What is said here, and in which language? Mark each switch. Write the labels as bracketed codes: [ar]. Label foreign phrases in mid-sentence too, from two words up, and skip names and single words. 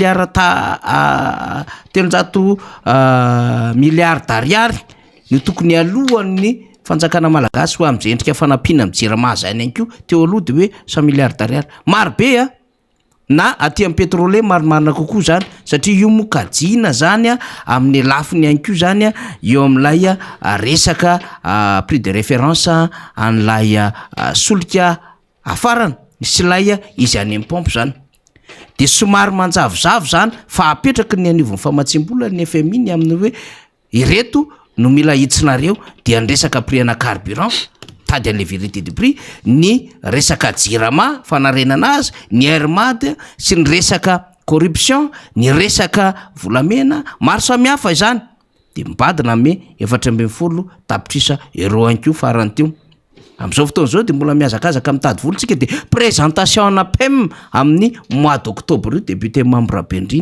[mg] miliarda ariary ny tokony alohan'ny fanjakana malagasy ho amin'izay endrika fanampiana amin'ny jirama zany ihany koa teo aloha, dia hoe 100 miliarda ariary marobe na aty amin'ny pétrolier marimarina kokoa zany, satria io moa kajiana zany amin'ny lafiny ihany koa zany eo amin'ilay resaka [fr] prix de référence [mg] an'ilay solika afarana sy ilay izy any amin'ny pompe zany. Dia somary manjavozavo zany fa apetraka ny anivon'ny famatsim-bola ny FMI ny amin'ny hoe ireto no mila hiditsinareo dia ny resaka prix ana carburant tady an'le [fr] vérité du prix, [mg] ny resaka jirama fanarenana azy, ny airmad sy ny resaka corruption, ny resaka volamena maro samihafa izany, dia mibadina me 440 tapitrisa euro ihany koa farany teo. Amin'izao fotoana izao dia mbola mihazakazaka mitady volontsika, dia présentation na PEM amin'ny [fr] mois d'octobre [mg] io député Mamy Rabenirina.